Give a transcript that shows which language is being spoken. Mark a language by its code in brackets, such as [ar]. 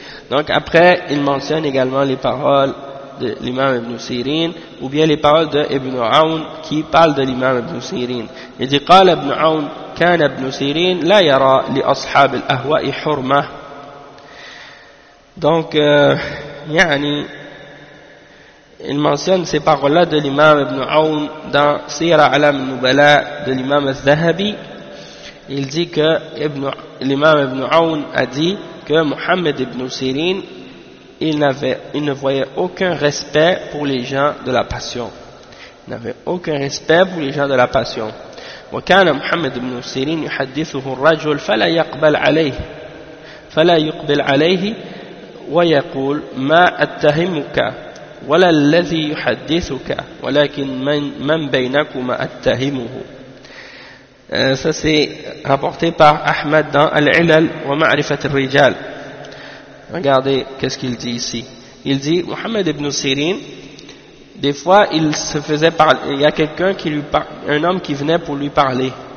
[fr] Donc après il mentionne également les paroles de l'imam Ibn Sirin ou bien les paroles de Ibn Aoun qui parle de l'imam Ibn Sirin. Il dit [ar] qala Ibn Aoun كان ابن سيرين لا يرى لأصحاب الأهواء حرمة. [fr] Donc يعني il mentionne ces paroles-là de l'imam Ibn Aoun dans Sira Alam al-Nubala de l'imam al-Zahabi. Il dit que l'imam Ibn Aoun a dit que Muhammad Ibn Sirin il ne voyait aucun respect pour les gens de la passion. Il n'avait aucun respect pour les gens de la passion. [ar] وكان محمد بن سيرين يحدثه الرجل فلا يقبل عليه ويقول ما أتهمك ولا الذي يحدثك ولكن من بينكما أتهمه. [fr] Ça c'est rapporté par Ahmed dans Al-Ilal wa Ma'rifat al-Rijal. Regardez qu'est-ce qu'il dit ici. Il dit Muhammad ibn Sirin, des fois, il se faisait parler, il y a quelqu'un qui lui parle, un homme qui venait pour lui parler.